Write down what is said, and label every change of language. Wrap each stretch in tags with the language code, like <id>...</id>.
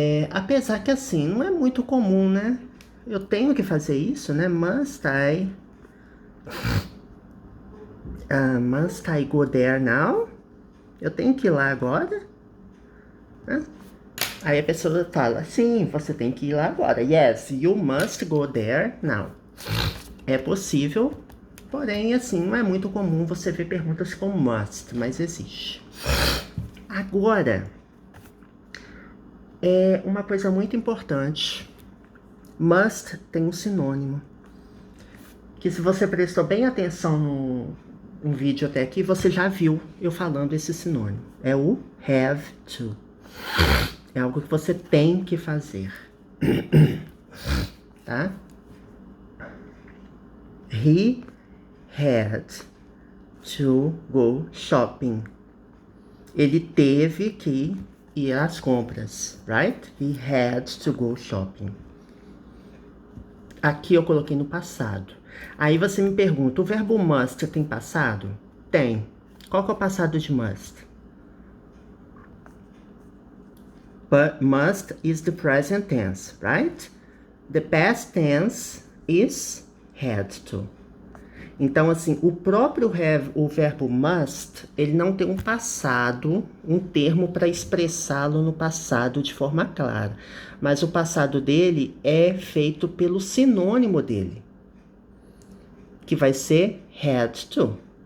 <pt>Apesar que assim, não é muito comum, né? Eu tenho que fazer isso, né?</pt> <en>Must I Must I go there now?</en> <pt>Eu tenho que ir lá agora? Aí a pessoa fala, sim, você tem que ir lá agora.</pt> <en>Yes, you must go there now.</en> <pt>É possível, porém, assim, não é muito comum você ver perguntas com must, mas existe. Agora, é uma coisa muito importante. Must tem um sinônimo. Que se você prestou bem atenção no vídeo até aqui, você já viu eu falando esse sinônimo. É o have to. É algo que você tem que fazer. Tá?</pt> <en>He had to go shopping.</en> <pt>Ele teve que ir às compras, right?</pt> <en>He had to go shopping.</en> <pt>Aqui eu coloquei no passado. Aí você me pergunta, o verbo must tem passado? Tem. Qual que é o passado de must?</pt> <en>But must is the present tense, right? The past tense is had to.</en> <pt>Então, assim, o próprio o verbo must, ele não tem um passado, um termo para expressá-lo no passado de forma clara. Mas o passado dele é feito pelo sinônimo dele, que vai ser had to.</pt>